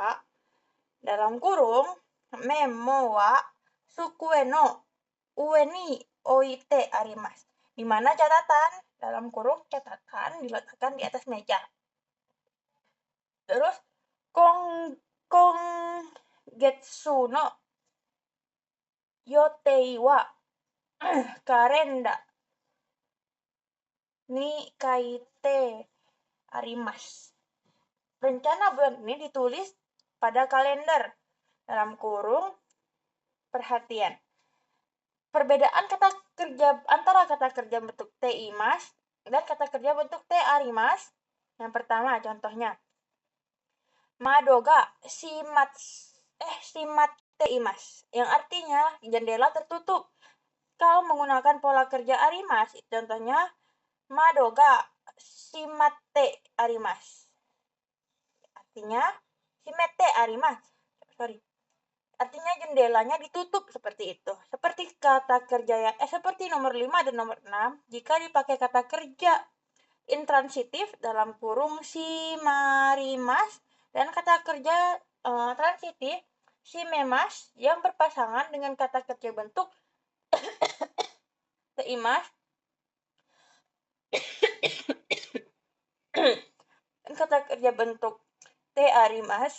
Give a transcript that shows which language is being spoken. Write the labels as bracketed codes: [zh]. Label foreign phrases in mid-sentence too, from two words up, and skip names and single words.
[id] Dalam kurung, [ja] メモ は 机 の 上 に 置いて あります. [id] Di mana catatan? Dalam kurung catatan diletakkan di atas meja. [ja] Terus 今月 の 予定 は カレンダー に 書いて あります. [id] Rencana bulan ini ditulis pada kalender. Dalam kurung perhatian. Perbedaan kata kerja antara kata kerja bentuk [ja] て います [id] dan kata kerja bentuk [ja] て あります. [id] Yang pertama contohnya, [ja] 窓 が 閉まって います, [id] yang artinya jendela tertutup. Kalau menggunakan pola kerja arimasu, contohnya [ja] 窓 が 閉まって あります. Artinya 閉めて あります. [id] Artinya jendelanya ditutup seperti itu. Seperti kata kerja yang seperti nomor 5 dan nomor 6, jika dipakai kata kerja intransitif dalam kurung shimarimasu dan kata kerja transitif shimemasu yang berpasangan dengan kata kerja bentuk teimasu dan kata kerja bentuk [ja] て あります.